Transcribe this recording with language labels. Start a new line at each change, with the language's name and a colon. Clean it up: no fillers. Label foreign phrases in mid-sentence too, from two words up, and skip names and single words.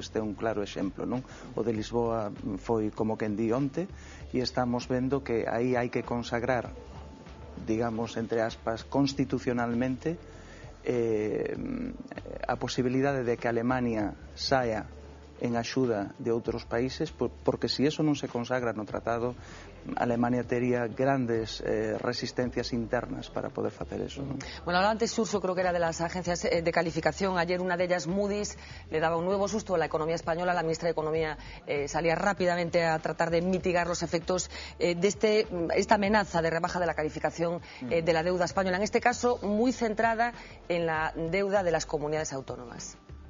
Galician: Este é un claro exemplo, non? O de Lisboa foi como quen di onte, e estamos vendo que aí hai que consagrar, digamos, entre aspas, constitucionalmente a posibilidade de que Alemania saia en axuda de outros países, porque se eso non se consagra no tratado, Alemania tería grandes resistencias internas para poder facer eso,
Spanish: ¿no? Bueno, hablaba antes Xurxo, creo que era de las agencias de calificación. Ayer una de ellas, Moody's, le daba un nuevo susto a la economía española. La ministra de Economía salía rápidamente a tratar de mitigar los efectos de esta amenaza de rebaja de la calificación de la deuda española, en este caso muy centrada en la deuda de las comunidades autónomas.